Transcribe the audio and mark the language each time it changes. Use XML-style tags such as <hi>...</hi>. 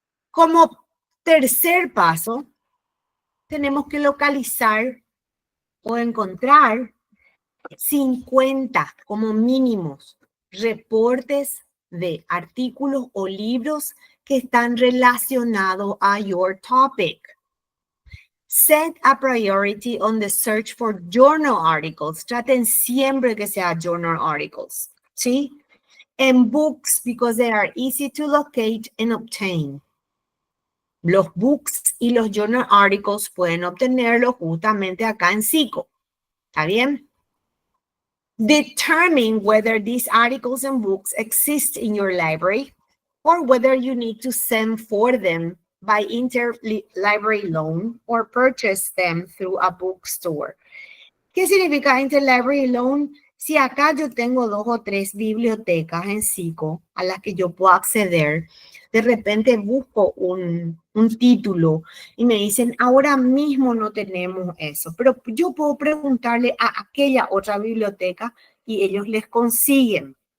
<es>Como tercer paso, tenemos que localizar o encontrar 50 como mínimos reportes de artículos o libros que están relacionados a</es> <en>your topic. Set a priority on the search for journal articles.</en> <es>Traten siempre que sea journal articles, ¿sí?</es> <en>And books because they are easy to locate and obtain.</en> <es>Los books y los journal articles pueden obtenerlos justamente acá en Psico. ¿Está bien?</es> <en>Determine whether these articles and books exist in your library or whether you need to send for them by interlibrary loan or purchase them through a bookstore.</en> <es>¿Qué significa interlibrary loan? Si acá yo tengo 2 o 3 bibliotecas en Psico a las que yo puedo acceder, de repente busco un título y me dicen, ahora mismo no tenemos eso, pero yo puedo preguntarle a aquella otra biblioteca y ellos les consiguen.</es>